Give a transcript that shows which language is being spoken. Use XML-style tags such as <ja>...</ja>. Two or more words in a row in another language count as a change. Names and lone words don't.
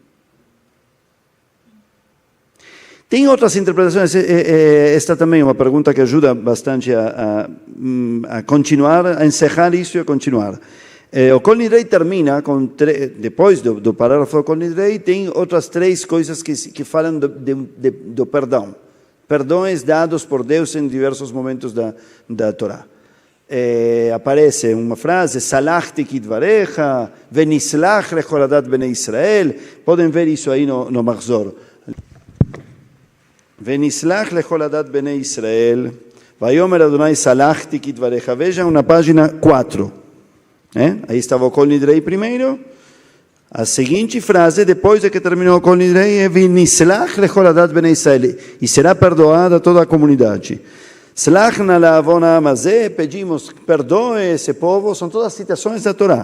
<pt>Tem outras interpretações, esta também é uma pergunta que ajuda bastante a continuar, a encerrar isso e a continuar. O Kol Nidrei termina, depois do parágrafo do Kol Nidrei, tem outras 3 coisas que falam do perdão. Perdões dados por Deus em diversos momentos da Torá. Aparece uma frase,</pt> <he>סלחתי כדברך, ונסלח לכל עדת בני ישראל.</he> <pt>Podem ver isso aí no Mahzor.</pt> <he>ונסלח לכל עדת בני ישראל, ויאמר ה' סלחתי כדברך.</he> <pt>Vejam na página 4. Aí estava o Kol Nidrei primeiro. A seguinte frase, depois de que terminou o Kol Nidrei, é</pt> <he>ונסלח לכל עדת בני ישראל.</he> <pt>E será perdoada toda a comunidade.</pt> <he>סלח נא לעון הזה,</he> <pt>pedimos perdoe esse povo, são todas citações da Torá.</pt>